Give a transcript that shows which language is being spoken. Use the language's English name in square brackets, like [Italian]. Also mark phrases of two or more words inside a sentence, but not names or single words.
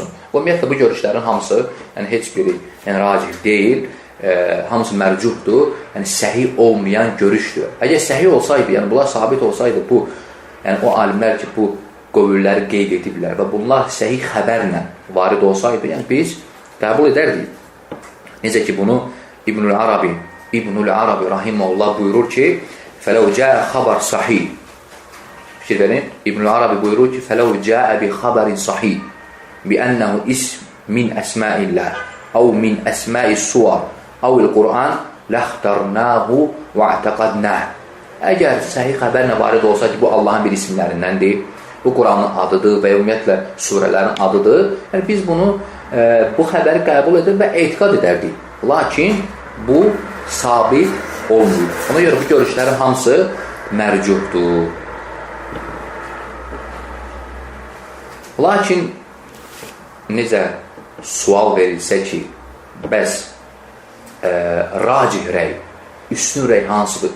[Azerbaijani] Ümumiyyətlə, bu görüşlərin hamısı, yəni heç biri yəni, racih deyil, hamısı mərcuhdur, yəni səhih olmayan görüşdür. Əgər səhih olsaydı, yəni bunlar sabit olsaydı, bu, yəni o alimlər ki, bu qövülləri qeyd ediblər və bunlar səhih xəbərlə varid olsaydı, yəni biz qəbul edərdik. Necə ki, bunu İbnül Arabi rahiməhullah buyurur ki, [Arabic] فَلَوْ جَاءَ خَبَرْ صَحِيح. [Azerbaijani] Fikir verin, İbnül Arabi buyurur ki, [Arabic] فَلَوْ جَاءَ بِخَبَرٍ صَحِيح بِأَنَّهُ إِسْمٍ مِنْ أَسْمَاءِ اللّٰهِ أَوْ مِنْ أَسْمَاءِ السُّوَرِ أَوْ الْقُرْآنِ لَخْتَرْنَاهُ وَاَعْتَقَدْنَاهُ. [Azerbaijani] Əgər səhih xəbərlə varid olsa ki, bu Allahın bir isimlərindəndir, bu Quranın adıdır və ümumiyyətlə surələrin adıdır, yəni biz bunu, bu xəbəri qəbul edir və etiqad edərdik. Lakin bu sabit olmuyor. Ona görə bu görüşlərin hamısı mərcuhdur. Lakin necə sual verilsə ki, bəs racih rəy, üstün rəy hansıdır?